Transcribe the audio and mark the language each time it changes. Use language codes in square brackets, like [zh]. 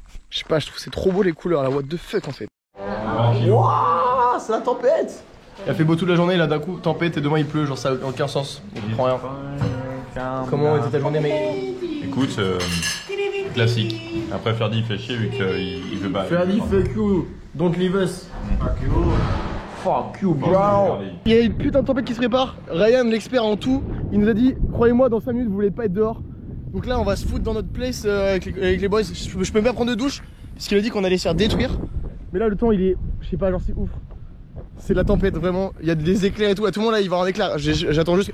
[fr] Je sais pas, je trouve c'est trop beau les couleurs là. [en] What the fuck [fr] en fait. Wouah, c'est la tempête. Il a fait beau toute la journée, là d'un coup tempête et demain il pleut, genre ça n'a aucun sens. On comprend rien. Comment était ta journée mec? Écoute, classique. Après Ferdi il fait chier vu qu'il veut pas. [en] Ferdi, fuck you, don't leave us. Fuck you, bro. [fr] Il y a une putain de tempête qui se prépare. Ryan, l'expert en tout, il nous a dit, croyez-moi, dans 5 minutes vous voulez pas être dehors. Donc là on va se foutre dans notre place avec les boys. Je peux même pas prendre de douche parce qu'il a dit qu'on allait se faire détruire. Mais là le temps il est, je sais pas, genre c'est ouf. C'est la tempête vraiment, il y a des éclairs et tout. À tout le monde là il va y avoir un éclair. J'attends juste.